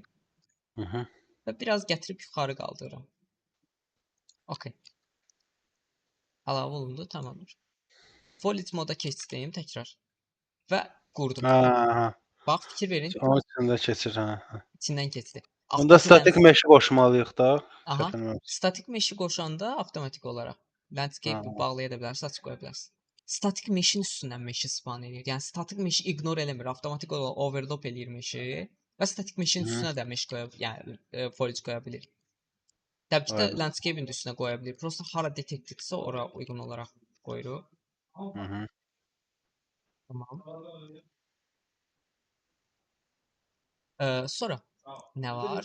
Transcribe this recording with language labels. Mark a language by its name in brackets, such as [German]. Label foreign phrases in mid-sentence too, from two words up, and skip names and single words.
[Azerbaijani] Və biraz gətirib yuxarı qaldırıram. Okay. Əlavə olundu, tamamdır. Foliage moda keçdim təkrar. Və qurdum. Bax, fikir verin. Onun içində keçir, İçindən keçdi. Onda [English] static mesh [Azerbaijani] qoşmalıyıq da. Aha. [English] Static mesh-i [Azerbaijani] qoşanda avtomatik olaraq landscape bağlaya da bilərsiniz, açıq qoya bilərsiniz. [English] Static mesh-in [Azerbaijani] üstündən mesh-i spawn edir. Yəni [English] static mesh-i [Azerbaijani] ignore eləmir, avtomatik olaraq overlap eləyir mesh-i və [English] static mesh-in [Azerbaijani] üstünə də mesh qoya, yəni foliage qoya bilir. Təbii ki də landscape-in də üstünə qoya bilir. Prosta hara detectedsə ora uyğun olaraq qoyuruq. Tamam. Sonra nə var?